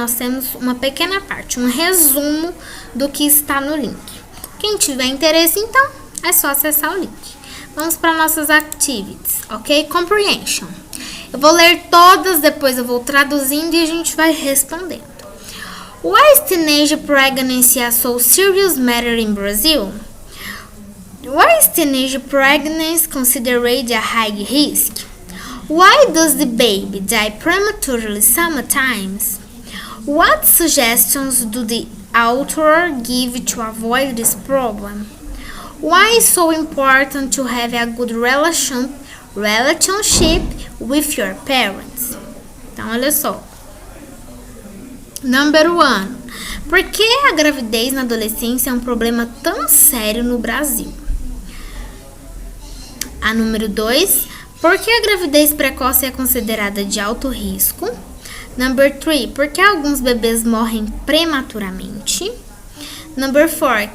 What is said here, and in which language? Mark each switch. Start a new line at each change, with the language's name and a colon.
Portuguese: Nós temos uma pequena parte, um resumo do que está no link. Quem tiver interesse, então, é só acessar o link. Vamos para nossas activities, ok? Comprehension. Eu vou ler todas, depois eu vou traduzindo e a gente vai respondendo.
English: Why is teenage pregnancy a so serious matter in Brazil? Why is teenage pregnancy considered a high risk? Why does the baby die prematurely sometimes? What suggestions do the author give to avoid this problem? Why is so important to have a good relationship with your parents?
Portuguese: Então, olha só.
English: Number 1.
Portuguese: Por que a gravidez na adolescência é um problema tão sério no Brasil? A número 2. Por que a gravidez precoce é considerada de alto risco?
English: Number 3.
Portuguese: Por que alguns bebês morrem prematuramente?
English: Number 4.